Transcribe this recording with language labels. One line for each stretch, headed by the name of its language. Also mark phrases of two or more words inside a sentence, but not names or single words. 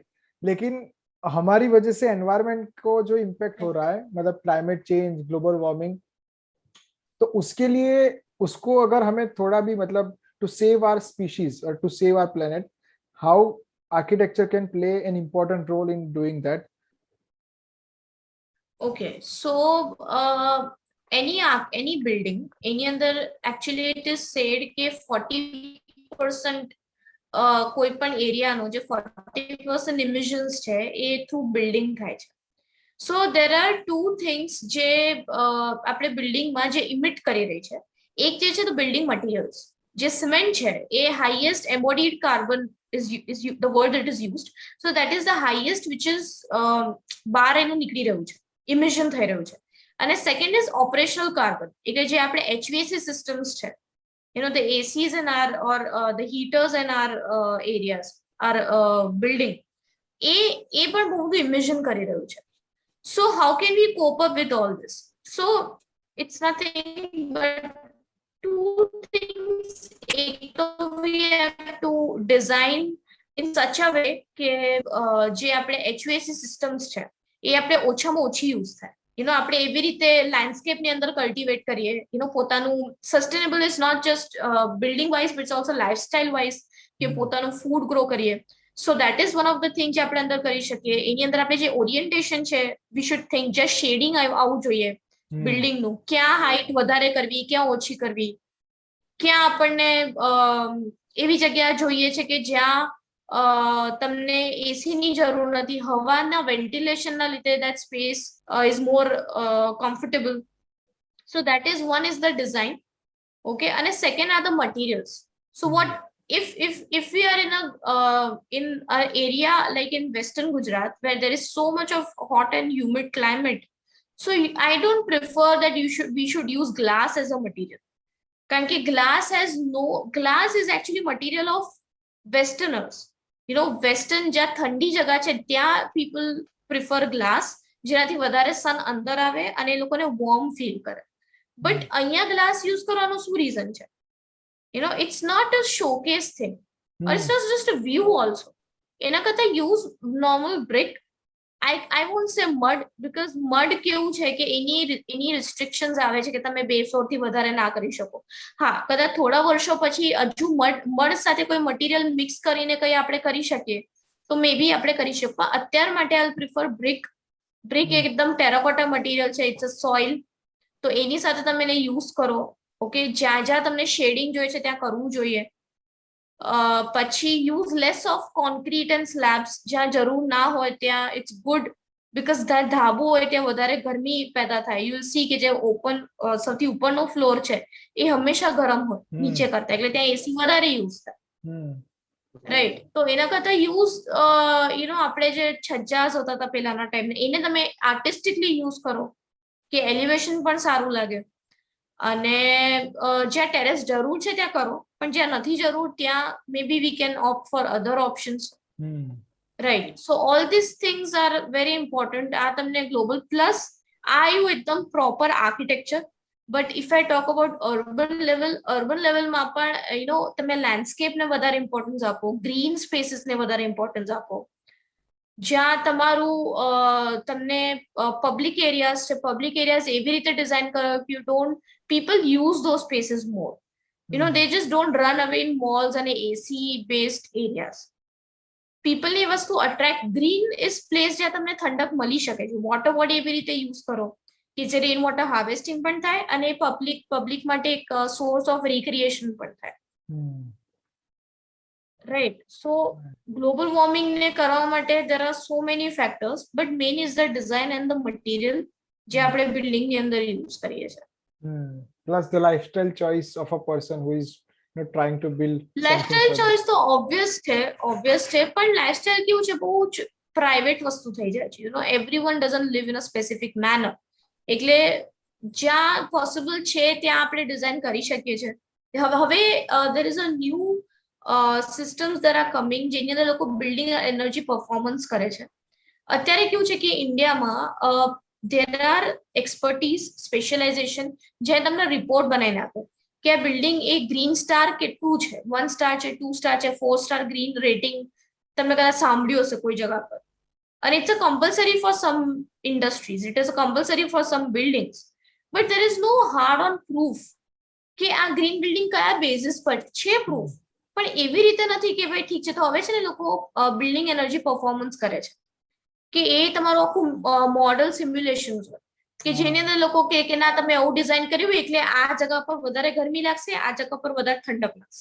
Hindi: लेकिन हमारी वजह से एनवायरमेंट को जो इम्पैक्ट हो रहा है, मतलब
English: climate change, global warming,
Hindi: तो उसके लिए उसको अगर हमें थोड़ा भी मतलब
English: to save our species
Hindi: और
English: to save our planet, how architecture can play an important role in doing that? Okay, so any building, any other, actually it is said
Gujarati: કે 40% કોઈ પણ એરિયાનો જે 40% emissions છે એ
English: through building
Gujarati: થાય છે.
English: So there are two things
Gujarati: જે આપણે બિલ્ડિંગમાં જે ઇમિટ કરી રહી છે. એક જે છે તો બિલ્ડિંગ મટીરિયલ્સ, જે સિમેન્ટ છે એ
English: highest embodied carbon the word that is used. So that is the highest which is
Gujarati: બહાર એનું નીકળી રહ્યું છે,
English: emission
Gujarati: થઈ રહ્યું છે.
English: અને second is operational carbon,
Gujarati: એટલે જે આપણે
English: HVAC systems છે, the ACs in our or the heaters in our areas, our building,
Gujarati: એ પણ બહુ બધું emission કરી રહ્યું છે.
English: So how can we cope up with all this? So it's nothing but two things. We have to design in such a way
Gujarati: કે જે આપણે
English: HVAC systems
Gujarati: છે એ આપણે ઓછામાં ઓછી use થાય. આપણે એવી રીતે લેન્ડસ્કેપ ની અંદર કલ્ટિવેટ કરીએ, પોતાનું
English: sustainable is not just building wise but also lifestyle wise,
Gujarati: કે પોતાનું
English: food grow
Gujarati: કરીએ.
English: So that is one of the thing
Gujarati: જે આપણે અંદર કરી શકીએ. એની અંદર આપણે જે ઓરિએન્ટેશન છે,
English: we should think just shading
Gujarati: આવવું જોઈએ બિલ્ડિંગનું, ક્યાં હાઈટ વધારે કરવી, ક્યાં ઓછી કરવી, ક્યાં આપણને એવી જગ્યા જોઈએ છે કે જ્યાં તમને એસી ની જરૂર નથી, હવાના વેન્ટિલેશન ના લીધે
English: that space is more comfortable. So that is one is the design. Okay, and second are the materials. So what if we are in an area like in Western Gujarat where there is so much of hot and humid climate, so I don't prefer that we should use glass as a material. Because glass is actually material of Westerners.
Gujarati: Western જ્યાં ઠંડી જગા છે ત્યાં
English: people prefer glass,
Gujarati: જેનાથી વધારે sun અંદર આવે અને એ લોકોને
English: warm feel
Gujarati: કરે. But અહીંયા
English: glass use
Gujarati: કરવાનો શું reason છે?
English: It's not a showcase thing, or it's not just a view also.
Gujarati: એના કરતા
English: use normal brick. I won't say mud, because mud
Gujarati: કેવું છે કે એની restrictions આવે છે કે તમે 2 floor થી વધારે ના કરી શકો. હા, કદાચ થોડા વર્ષો પછી હજુ mud સાથે કોઈ મટીરિયલ મિક્સ કરીને કઈ આપણે કરી શકીએ તો
English: may be
Gujarati: આપણે કરી શકીએ. અત્યાર માટે
English: I prefer brick.
Gujarati: એકદમ ટેરાકોટા મટીરિયલ છે,
English: it's a soil,
Gujarati: તો એની સાથે તમે એને યુઝ કરો. ઓકે, જ્યાં જ્યાં તમને શેડિંગ જોઈએ છે ત્યાં કરવું જોઈએ.
English: પછી use less of concrete and slabs,
Gujarati: જ્યાં જરૂર ના હોય ત્યાં
English: it's good, because
Gujarati: ધાબુ હોય ત્યાં વધારે ગરમી પેદા થાય.
English: You will see
Gujarati: કે જે ઓપન સૌથી ઉપરનો ફ્લોર છે એ હંમેશા ગરમ હોય નીચે કરતા, એટલે ત્યાં એસી વધારે યુઝ થાય. રાઈટ, તો એના કરતા યુઝ આપણે જે છજ્જાસ હોતા હતા પહેલાના ટાઈમે, એને તમે આર્ટિસ્ટિકલી યુઝ કરો કે એલિવેશન પણ સારું લાગે. અને જ્યાં ટેરેસ જરૂર છે ત્યાં કરો, પણ જ્યાં નથી જરૂર ત્યાં
English: maybe we can opt for other options. Right, so all these things are very important.
Gujarati: આ તમને
English: global plus
Gujarati: આવ્યું એકદમ
English: proper architecture. But if I talk about urban level
Gujarati: માં પણ તમે landscape ને વધારે importance આપો,
English: green spaces
Gujarati: ને વધારે importance આપો. જ્યાં તમારું તમને
English: public areas
Gujarati: છે,
English: public areas
Gujarati: એવી રીતે design કરો કે
English: people use those spaces more. They just don't run away in malls and AC based areas.
Gujarati: People ને વસ્તુ attract.
English: Green is place
Gujarati: જ્યાં તમને ઠંડક મળી શકે છે. વોટર બોડી એવી રીતે યુઝ કરો કે જે
English: rain water harvesting
Gujarati: પણ થાય અને પબ્લિક માટે એક
English: source of recreation
Gujarati: પણ થાય.
English: Right, so global warming
Gujarati: ને કરવા માટે
English: there are so many factors, but main is the design and the material
Gujarati: જે આપણે બિલ્ડિંગ ની અંદર યુઝ કરીએ છીએ.
English: Plus the lifestyle choice of a person who is trying to build. Lifestyle choice
Gujarati: તો obvious છે, પણ lifestyle કેવું છે, બહુ જ private વસ્તુ થઈ જાય છે.
English: Everyone doesn't live in a specific manner.
Gujarati: એટલે જ્યાં possible છે ત્યાં આપણે ડિઝાઇન કરી શકીએ છીએ. હવે
English: there is a new systems that are coming
Gujarati: જેની અંદર લોકો
English: building energy performance
Gujarati: કરે છે. અત્યારે કેવું છે કે ઇન્ડિયામાં
English: there are expertise specialization
Gujarati: જે તમને રિપોર્ટ બનાવીને આપે કે આ બિલ્ડિંગ એ
English: green star
Gujarati: કેટલું છે, 1 સ્ટાર છે, 2 સ્ટાર છે, 4
English: star green rating
Gujarati: તમે કદાચ સાંભળ્યું હશે કોઈ જગ્યા પર.
English: And it's a compulsory for some industries, it is a compulsory for some buildings, but there is no hard on proof
Gujarati: કે આ ગ્રીન બિલ્ડિંગ કયા બેઝિસ પર છે. પ્રૂફ પણ એવી રીતે નથી કે ભાઈ ઠીક છે તો હવે છે ને લોકો
English: building energy performance
Gujarati: કરે છે કે એ તમારું આખું
English: model simulation
Gujarati: હોય કે જેની અંદર લોકો કે ના તમે આવું ડિઝાઇન કર્યું એટલે આ જગ્યા પર વધારે ગરમી લાગશે, આ જગ્યા પર વધારે ઠંડક લાગશે.